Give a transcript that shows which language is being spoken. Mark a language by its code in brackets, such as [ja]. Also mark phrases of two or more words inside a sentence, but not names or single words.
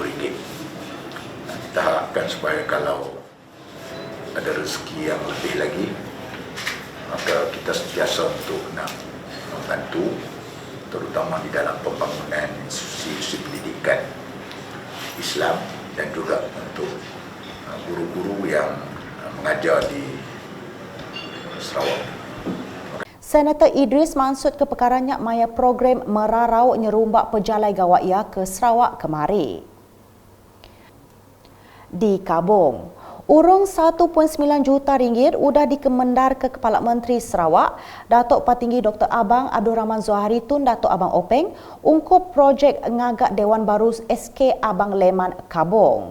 [ms] Kita harapkan supaya kalau ada rezeki yang lebih lagi, maka kita sentiasa untuk nak membantu, terutama di dalam pembangunan institusi pendidikan Islam dan juga untuk guru-guru yang mengajar di Sarawak. [iba] Senator Idris maksud ke perkaranya maya program merarau nyerumbak pejalai gawaiya ke Sarawak kemari. Di Kabung, urung 1.9 juta ringgit sudah dikemendar ke Kepala Menteri Sarawak, Datuk Patinggi Dr. Abang Abdul Rahman Zohari Tun Datuk Abang Openg, ungkup projek ngagak Dewan Baru SK Abang Leman Kabung.